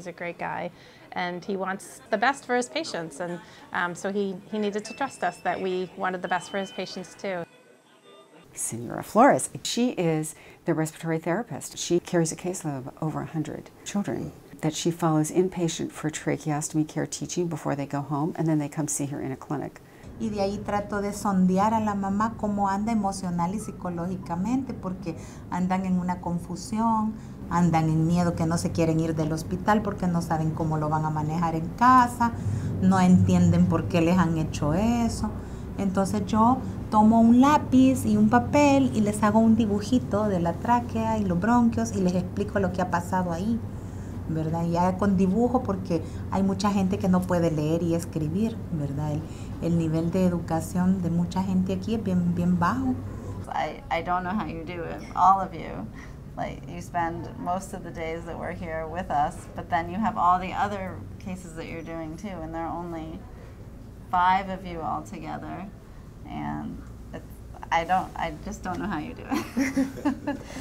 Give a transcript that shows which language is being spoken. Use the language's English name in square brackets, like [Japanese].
[English] He's a great guy, and he wants the best for his patients, and so he needed to trust us that we wanted the best for his patients too. Senora Flores, she is the respiratory therapist. She carries a caseload of over 100 children that she follows inpatient for tracheostomy care teaching before they go home, and then they come see her in a clinic. [Spanish] Y de ahí trato de sondear a la mamá cómo anda emocional y psicológicamente, porque andan en una confusión, andan en miedo que no se quieren ir del hospital porque no saben cómo lo van a manejar en casa, no entienden por qué les han hecho eso. Entonces yo tomo un lápiz y un papel y les hago un dibujito de la tráquea y los bronquios y les explico lo que ha pasado ahí, ¿verdad? Ya con dibujo, porque hay mucha gente que no puede leer y escribir, ¿verdad? El nivel de educación de mucha gente aquí es bien bajo. [English] I don't know how you do it, all of you. Like, you spend most of the days that we're here with us, but then you have all the other cases that you're doing too, and there are only 5 of you all together, and I just don't know how you do it.